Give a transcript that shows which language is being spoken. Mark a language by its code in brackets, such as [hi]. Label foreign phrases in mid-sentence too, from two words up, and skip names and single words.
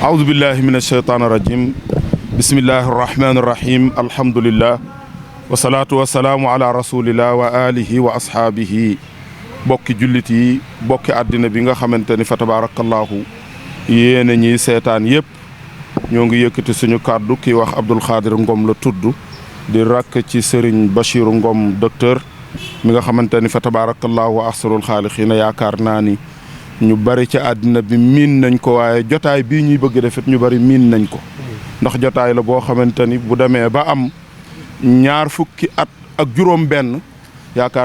[ar] أعوذ بالله من الشيطان الرجيم بسم الله الرحمن الرحيم الحمد لله والصلاة والسلام على رسول الله وآله وأصحابه [wo] bokki jullit yi bokki àddina bi nga xamante ni [ar] فتبارك الله [wo] yéen a ñiy seetaan yëpp ñoo ngi yëkkati suñu kàddu ki wax Abdoul Khadir Ngom la tudd di rakk ci Serigne Bachirou Ngom docteur mi nga xamante ni [ar] فتبارك الله أحسن الخالقين [wo] yaakaar naa ni ñu bari ci àddina bi miin nañ ko waaye jotaay bii ñuy bëgg defit ñu bari miin nañ ko ndax jotaay la boo xamante ni bu demee ba am ñaar fukki at ak juróom benn yaakaar